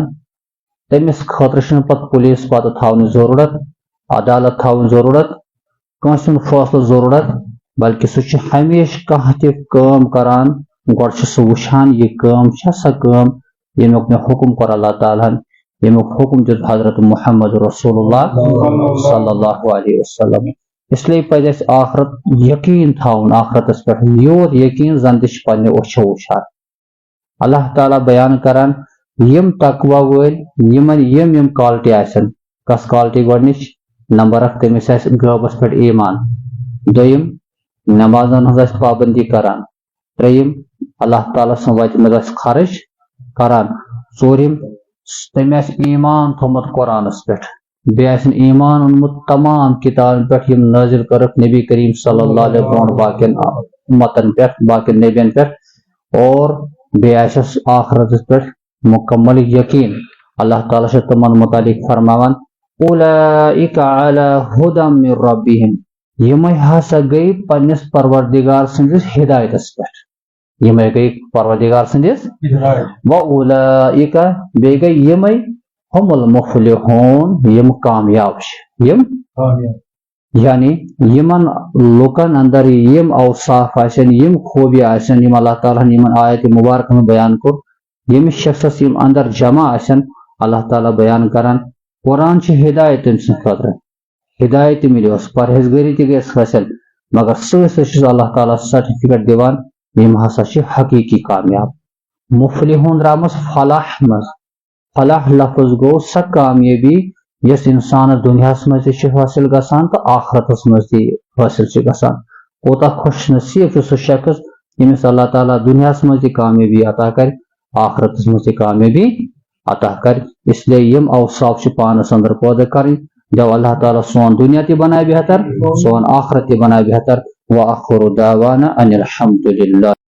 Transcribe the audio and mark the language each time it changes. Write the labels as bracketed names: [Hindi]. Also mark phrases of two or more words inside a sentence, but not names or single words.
[Kashmiri] تٔمِس خٲطرٕ چھُنہٕ پتہٕ پُلیٖس پتہٕ تھاونٕچ ضروٗرت، عدالت تھاوٕنۍ ضروٗرت، کٲنٛسہِ ہُنٛد فٲصلہٕ ضروٗرت، بلکہِ سُہ چھُ ہمیشہٕ کانٛہہ تہِ کٲم کران گۄڈٕ چھُ سُہ وٕچھان یہِ کٲم چھا سۄ کٲم ییٚمیُک مےٚ حُکم کوٚر اللہ تعالیٰ ہن، ییٚمیُک حُکم دیُت حضرت محمد رسول اللہ [Arabic] صلی اللہ علیہ وسلم. [Urdu] اس لیے [Kashmiri] پزِ اسہِ آخرت یقیٖن تھاوُن آخرتس پٮ۪ٹھ، یوٗت یقیٖن زن تہِ چھِ پننہِ أچھو وٕچھان. اللہ تعالیٰ بیان کران یِم تقوی وٲلۍ یِمن یِم کالٹی آسن. کس کالٹی؟ گۄڈٕنِچ نمبر اکھ تٔمِس آسہِ غٲبس پٮ۪ٹھ ایمان، دوٚیِم نمازن ہٕنٛز آسہِ پابندی کران، ترٛیٚیِم اللہ تعالیٰ سٕنٛز وتہِ منٛز آسہِ خرٕچ کران، ژوٗرِم تٔمۍ آسہِ ایمان تھوٚومُت قرآنس پٮ۪ٹھ، بیاسن ایمان انمت تمام کتابن پہ یم نازل کرک نبی کریم [Arabic] صلی اللہ علیہ وسلم [Kashmiri] باقین امتن پہ باقین نبین پہ اور بیاسس آخرت پہ مکمل یقین اللہ تعالیٰ سے تمن متعلق فرماوان [Arabic] اولئک علی ھدی من ربہم [Kashmiri] یمے ہسا گئی پنس پروردگار سندس ہدایتس پہ یمے گئی پروردگار سندس [Arabic] و اولئک [Kashmiri] بے گئی یمے [Arabic] ہم المفلحون [Kashmiri] یم کامیاب یم یعنی یمن لوکن اندر یم اوصاف آسن یم خوبی آسن یم اللہ تعالیٰ یمن آیت مبارک میں بیان کر یم شخص یم اندر جمع آسن اللہ تعالیٰ بیان کران قرآن چھ ہدایت سن خاطر ہدایت ملیوس پرہیزگاری تہ گیس حاصل مگر سی اللہ تعالیٰ سرٹیفکیٹ دیوان یم ہسا چھ حقیقی کامیاب مفلحون درامس فلاح مز فلاح لفظ گو سا کامیابی یس انسان دنیا مز تہ حاصل گسان تو آخرتس مز تہ حاصل گسان کوتا خوش نصیب سہ شخص یمس اللہ تعالیٰ دنیا مز تہ کامیابی عطا کر آخرتس مز تہ کامیابی عطا کر [Urdu] اس لیے [Kashmiri] یم اوصاف پانس اندر پودہ کریں جب اللہ تعالیٰ سون دنیا تہ بنائے بہتر سون آخرت تہ بنائے بہتر [Arabic] وآخر دعوانا ان الحمد للہ